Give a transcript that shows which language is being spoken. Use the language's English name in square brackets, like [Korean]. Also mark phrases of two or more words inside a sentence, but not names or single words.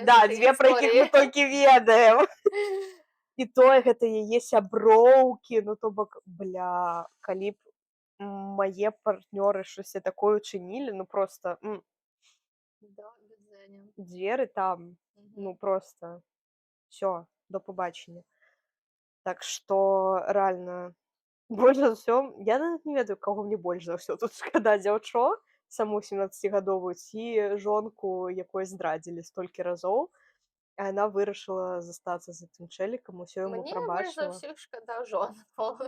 [Belarusian] Да, 2, пра якіх мы толькі ведаем. І тое, гэта яе сяброўкі, ну, то бок, бля, калі б мае партнёры штосьці такое учынілі, ну, проста... Дзверы там, ну, проста, всё, [Ukrainian] до побачення. [Belarusian] Так што, рэальна, больш за ўсё, я нават не ведаю, каго мне больш за ўсё тут шкада, дзяўчо, саму 17гадовую, ці жонку, якой здрадзілі столькі разоў, а яна вырашыла застацца з гэтым чэлікам, усё яму прабачыла. Мне больш за ўсіх шкада жонку.